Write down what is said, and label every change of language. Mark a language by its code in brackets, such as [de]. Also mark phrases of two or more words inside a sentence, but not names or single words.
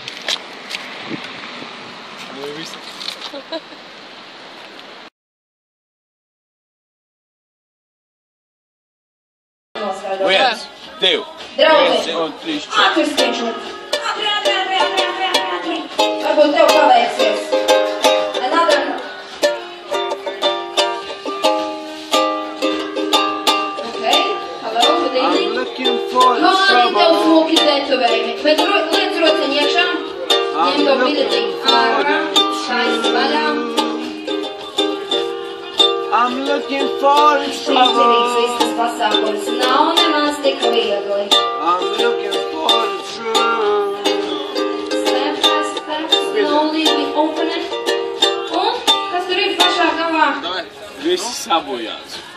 [lv] Viss. 1, 2, Draugi! un 3, 4. Atvirstiņš! Varbūt tev paveiksies. [en] Another. Okay, hello, good evening. I'm looking for [lv] Kā viņi tev [en] trouble. [lv] smuki tetovējumi? Bet liec rociņu iekšā. Ņem to biļeti ārā. Taisi vaļā. [en] looking for the [lv] Izdarīts [en] trouble. [lv] viss tas pasākums nav nemaz tik viegli. [en] I'm looking for the truth. Step by step, slowly we open it. [lv] Un, kas tur ir pašā galā? Visi sabojās.